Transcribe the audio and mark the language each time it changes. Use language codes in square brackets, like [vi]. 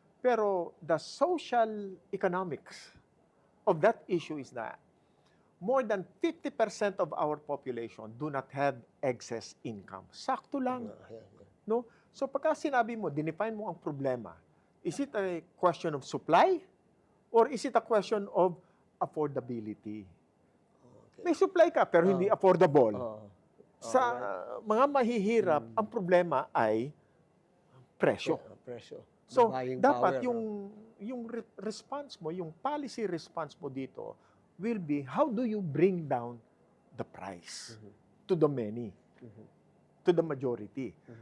[en] Pero the social economics of that issue is that more than 50% of our population do not have excess income. [tl] Sakto lang. [en] No? So [tl] pagka sinabi mo, dinefine mo ang problema, [en] is it a question of supply or is it a question of affordability? [tl] May supply ka pero hindi affordable. Sa mga mahihirap, ang problema ay presyo. Presyo. [en] So, Buying [tl] dapat [en] power, [tl] yung response mo, yung policy response mo dito [en] will be how do you bring down the price to the many, to the majority.